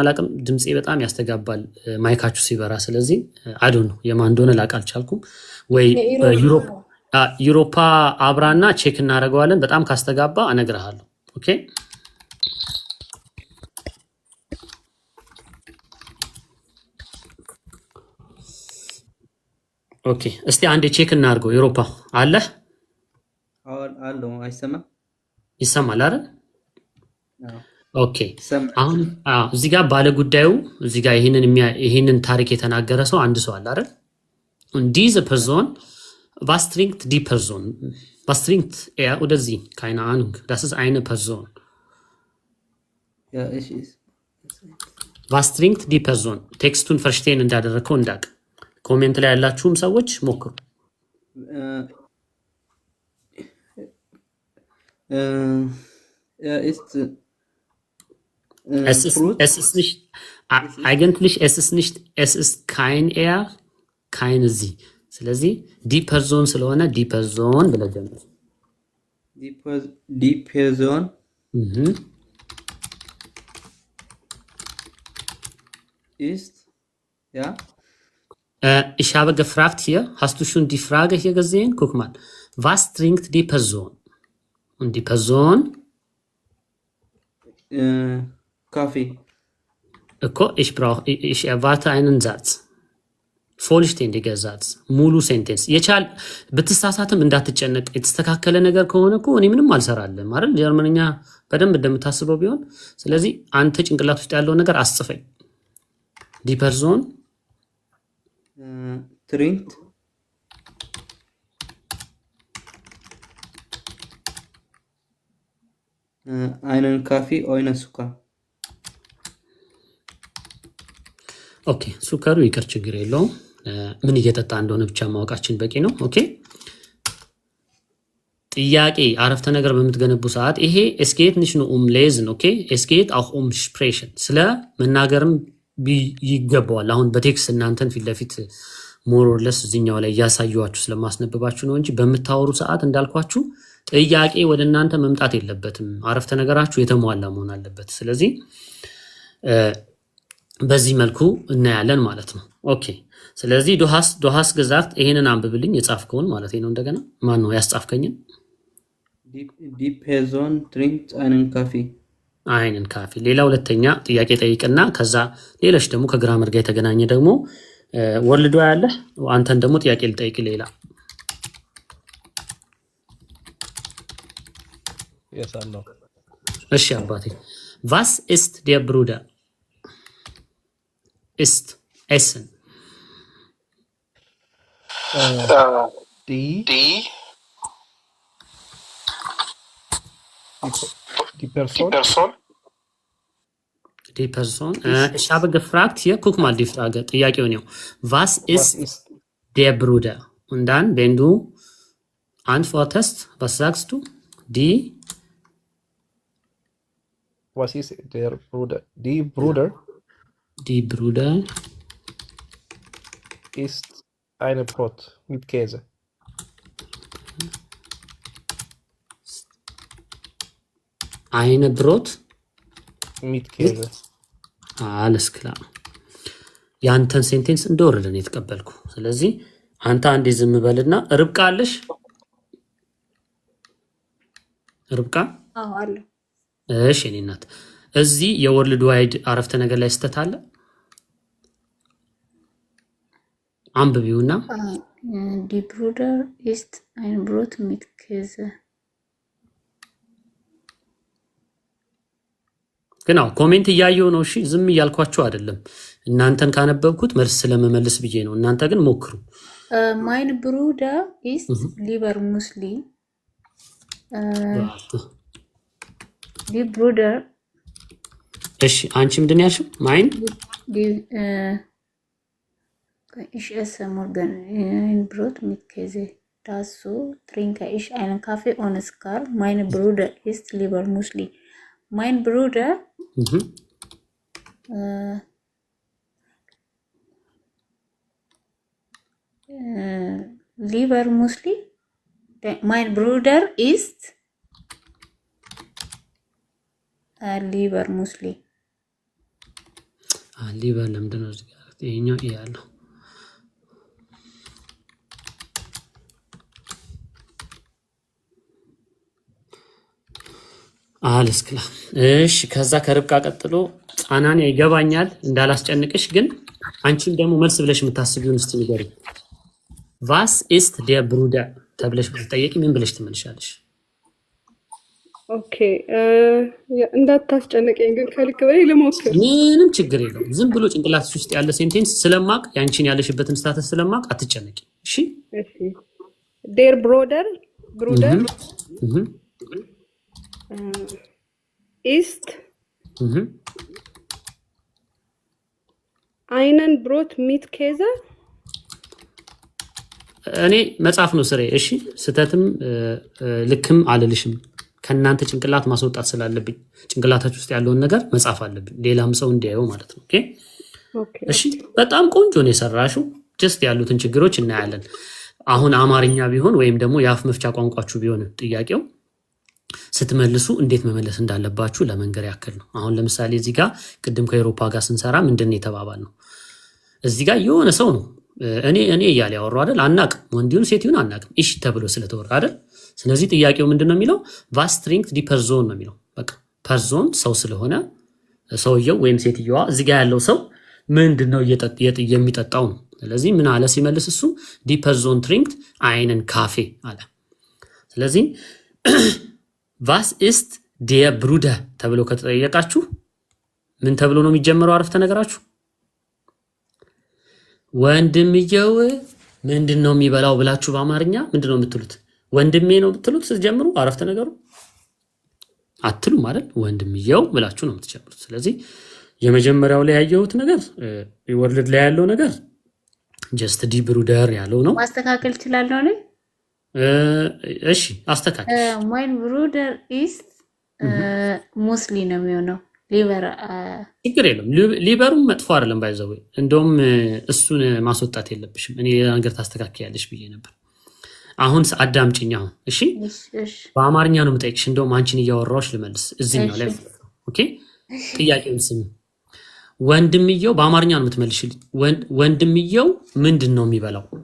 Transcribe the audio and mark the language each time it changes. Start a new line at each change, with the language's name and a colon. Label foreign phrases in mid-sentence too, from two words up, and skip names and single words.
Amharic: አላውቅም። ድምፄ በጣም ያስተጋባል ማይካችሁ ሲበራ። ስለዚህ
English: I don't know
Amharic: የማን እንደሆነ ላውቅ አልቻልኩም። ወይ ዩሮፓ አብራና ቼክ እናደርገዋለን። በጣም ካስተጋባ እነግርሃለሁ።
English: okay okay
Amharic: እስቲ አንዴ ቼክ እናድርገው። ዩሮፓ አለህ? አለው። አይሰማም? ይሰማል አይደል? ኦኬ አሁን እዚህ ጋር ባለ ጉዳዩ እዚህ ጋር ይሄንን ታሪክ የተናገረ ሰው አንድ ሰው አለ አይደል?
German: diese Person was trinkt die Person? Was trinkt er oder sie? Keine Ahnung. Das ist eine Person. Ja, ich ist. Was trinkt die Person? Textun verstehen እንዳደረከው እንዳቅ ኮሜንት ላይ ያላችሁም ሰዎች ሞክሩ። Er ist es ist nicht eigentlich es ist kein er, keine sie.
Amharic: ስለዚህ
German: die Person
Amharic: ስለሆነ
German: die Person
Amharic: ብለህ ጀምር።
German: die Person ist ja. Ich habe gefragt hier, hast du schon die Frage hier gesehen? Guck mal. Was trinkt die Person? Und die Person? Kaffee. Ich erwarte einen Satz. Vollständiger Satz.
Amharic: ሙሉ ሴንቴንስ የቻል ብትሳሳትም እንዳትጨነቅ። የተስተካከለ ነገር ከሆነ እኮ እኔ ምንም አልሰራልም አይደል? ጀርመንኛ በደንብ እንደምታስበው ቢሆን። ስለዚህ አንተ ጭንቅላት ውስጥ ያለው ነገር አስጽፈኝ።
German: die Person trinkt einen Kaffee ohne Zucker.
Amharic: ኦኬ ሱከሩ ይቅር፣ ችግር የለውም። ምን እየጠጣ እንደሆነ ብቻ ማወቃችን በቂ ነው። ኦኬ ጥያቄ አረፍተ ነገር በምትገነቡ ሰዓት ይሄ
German: es geht nicht nur um lesen, okay? Es geht auch um sprechen።
Amharic: ስለ መናገርም ይገባዋል። አሁን በቴክስት እናንተን ፊት ለፊት
English: more or less
Amharic: እዚህኛው ላይ እያሳየኋችሁ ስለማስነብባችሁ ነው እንጂ በምታወሩ ሰዓት እንዳልኳችሁ ጥያቄ ወደ እናንተ መምጣት የለበትም። አረፍተ ነገራችሁ የተሟላ መሆን አለበት። ስለዚህ በዚህ መልኩ እናያለን ማለት ነው። ኦኬ ስለዚህ ዶሃስ gesagt ይሄንን አንብብልኝ የጻፍከውን ማለት ነው። እንደገና ማን ነው ያስጻፍከኝን?
German: die Person trinkt einen Kaffee. einen Kaffee።
Amharic: ሌላ ሁለተኛ ጥያቄ ጠይቅና ከዛ ሌሎች ደግሞ ከግራመር ጋር የተገናኘ ደግሞ ወርልዶ ያለ አንተን ደግሞ ጥያቄ ልጠይቅ ሌላ። የሳለው እሺ አባቴ
German: was ist der Bruder? ist essen. Die Person. Ich habe gefragt hier, guck mal die Frage.
Amharic: ጥያቄው ነው
German: was ist der Bruder? Und dann wenn du antwortest, was sagst du? Was ist der Bruder? Die Bruder ist eine Brot mit Käse. Eine Brot mit Käse. alles klar።
Amharic: ያንተን ሴንቴንስ እንደወረደ ነው የተቀበልኩ። ስለዚህ አንተ አንዴ ዝም በልና ርብቃ አለሽ? ርብቃ አለ። እሺ እኔ እናት እዚህ የወርልድ ዋይድ አረፍተ ነገር ላይ ስተት አለ። አንብቢውና
German: die Bruder ist ein Brot mit Käse.
Amharic: genau ኮሜንት እያየው ነው። እሺ ዝም እያልኳችሁ አይደለም። እናንተን ካነበብኩት መልስ ስለመመለስ ብዬ ነው። እናንተ ግን ሞክሩ።
German: mein Bruder ist lieber Muslim. die Bruder
Amharic: እሺ አንቺ ምንድን ያልሽው? ማይን
German: Ich esse morgen ein Brot mit Käse. Dazu trinke ich einen Kaffee ohne Zucker. Mein Bruder isst lieber Müsli. Mein Bruder lieber Müsli. Mein Bruder isst lieber Müsli.
Amharic: lieber ለምንድን ነው ይሄኛው ያለው? አለስክላ እሺ። ከዛ ከርብቃ ቀጥሎ ጻናን ይገባኛል እንዳላስጨንቅሽ፣ ግን አንቺም ደግሞ መልስ ብለሽ የምታስቢውን እስቲ ንገሪኝ።
German: Was ist der Bruder
Amharic: ተብለሽ ብትጠየቂ ምን ብለሽ ትመልሻለሽ? ኦኬ እንዳታስጨንቀኝ ግን ከልክ በላይ ልሞክር። ምንም ችግር የለውም። ዝም ብሎ ጭንቅላትሽ ውስጥ ያለ ሴንቴንስ ስለማቅ ያንቺን ያለሽበትን ስታተስ ስለማቅ አትጨነቂ። እሺ
German: der Bruder ist einen Brot mit Käse.
Amharic: እኔ መጽሐፍ ነው ስሬ። እሺ ስተትም ልክም አልልሽም። ከናንተ ጭንቅላት ማስወጣት ስላለብኝ ጭንቅላታችሁ ውስጥ ያለውን ነገር መጽሐፍ አለብኝ፣ ሌላም ሰው እንዲያየው ማለት ነው። ኦኬ እሺ። በጣም ቆንጆ ነው የሰራሽው። ጀስት ያሉትን ችግሮች እናያለን። አሁን አማርኛ ቢሆን ወይም ደግሞ የአፍ መፍቻ ቋንቋችሁ ቢሆን ጥያቄው ስትመልሱ እንዴት መመለስ እንዳለባችሁ ለመንገር ያክል ነው። አሁን ለምሳሌ እዚህ ጋር ቅድም ከአውሮፓ ጋር ስንሰራ ምንድነው የተባባል ነው? እዚህ ጋር የሆነ ሰው ነው እኔ እያለ ያወራው አይደል? አናቅም፣ ወንዲውን ሴቲውን አናቅም። እሺ ተብሎ ስለተወራ አይደል? ስለዚህ ጥያቄው ምንድነው የሚለው?
German: was trinkt die Person
Amharic: ነው የሚለው። በቃ ፐርሶን ሰው ስለሆነ ሰውየው ወይም ሴትየዋ እዚህ ጋር ያለው ሰው ምንድነው የሚጠጣው ነው። ስለዚህ ምን አለ ሲመልስ እሱ
German: die Person trinkt einen Kaffee
Amharic: አለ። ስለዚህ
German: was ist der Bruder
Amharic: ተብሎ ከተጠየቃችሁ ምን ተብሎ ነው የሚጀምረው አረፍተ ነገራችሁ? ወንድምየው ምንድነው የሚበላው ብላችሁ በአማርኛ ምንድነው የምትሉት? ወንድሜ ነው የምትሉት ስትጀምሩ አረፍተ ነገሩ አትሉም አይደል? ወንድምየው ብላችሁ ነው የምትጀምሩት። ስለዚህ የመጀመሪያው ላይ ያየሁት ነገር ወርልድ ላይ ያለው ነገር ጀስት
German: die Bruder
Amharic: ያለው ነው። ማስተካከል ይችላልው ነው። እሺ አስተካክል።
German: mein Bruder ist ሙስሊ
Amharic: ነው የሚሆነው።
German: ሊበር
Amharic: ችግር የለም። ሊበሩም መጥፎ አይደለም ባይዘው። እንደውም እሱን ማስወጣት የለብሽም። እኔ ነገር ታስተካክያለሽ ብዬ ነበር። አሁን አዳምጪኝ። አሁን እሺ በአማርኛ ነው የምጠይቅሽ። እንደውም አንቺን እያወራሁሽ ልመልስ እዚህኛው ላይ ኦኬ። ጥያቄውን ስሚ። ወንድምየው በአማርኛ ነው የምትመልሽልኝ። ወንድምየው ምንድን ነው የሚበላው?